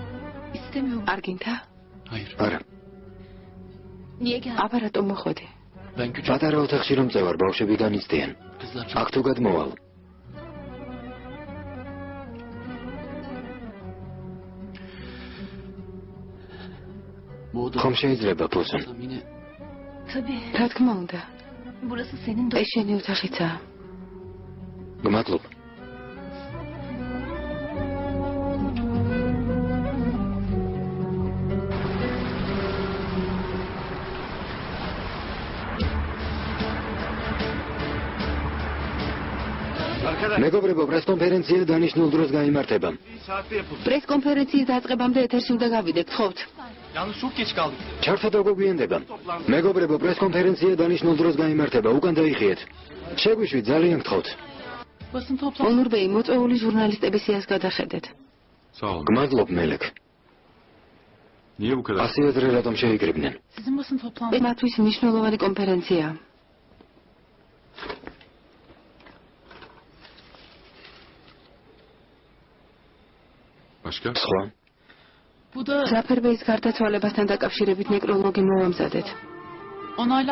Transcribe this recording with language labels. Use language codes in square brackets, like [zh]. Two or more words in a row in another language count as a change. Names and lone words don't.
[tr] İstemiyorum. [ka] არ გინდა? [tr] Hayır. [ka] არა, [tr] Niye geldin? [ka] აბა რატომ მოხვედი? პატარა ოთახში რომ წევარ, ბავშვები განიცდიან. აქ თუ გადმოვალ. ხომ შეიძლება ფოსონ? [tr] Tabii. [ka] რა თქმა უნდა. [tr] Burası senin [ka] ეს შენი ოთახიცაა. გმადლობ. მეგობრებო, პრესკონფერენცია დანიშნულ დროს გაიმართება. პრესკონფერენციის დაწყებამდე ეთერში უნდა გავიდეთ, გთხოვთ. ჩართვა დაგვიგვიანდება. მეგობრებო, პრესკონფერენცია დანიშნულ დროს გაიმართება. უკან დაიხიეთ. შეგვიშვით, ძალიან გთხოვთ. ონურბეი, მოწვეული ჟურნალისტების სიას გადახედეთ. [tr] Sağ olun. [ka] გმადლობ, მელეკ. [tr] Niye bu kadar? [ka] ასე ადრე რატომ შეიკრიბნენ? [tr] Sizin basın toplantı. [ka] ეს მათთვის მნიშვნელოვანი კონფერენციაა. [tr] Başka? [ka] სხვა? [tr] Bu da [ka] ზაფერბეის გარდაცვალებასთან დაკავშირებით ნეკროლოგი მოვამზადეთ. [tr] onaylar